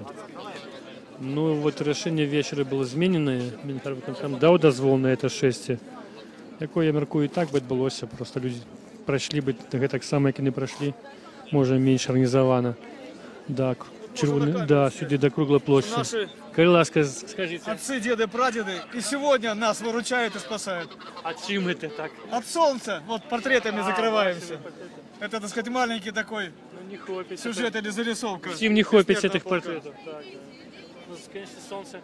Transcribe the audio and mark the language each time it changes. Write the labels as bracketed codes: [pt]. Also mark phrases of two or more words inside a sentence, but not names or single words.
[be] Ну, вот рашэнне вечара было змененае. Мінгарвыканкам даў дазвол на это шэсце. Якое, я мяркую, і так бы адбылося. Просто людзі прайшлі бы гэтак сама, як і не прайшлі, можа, менш арганізавана. [ru] Да, сюды до круглой площади. Наши Ласка, скажите. Отцы, деды, прадеды и сегодня нас выручают и спасают. От чем это так? От солнца. Вот портретами закрываемся. Это, так сказать, маленький такой сюжет или зарисовка. Чем не хопить этих портретов? Так, да. Ну, конечно, солнце.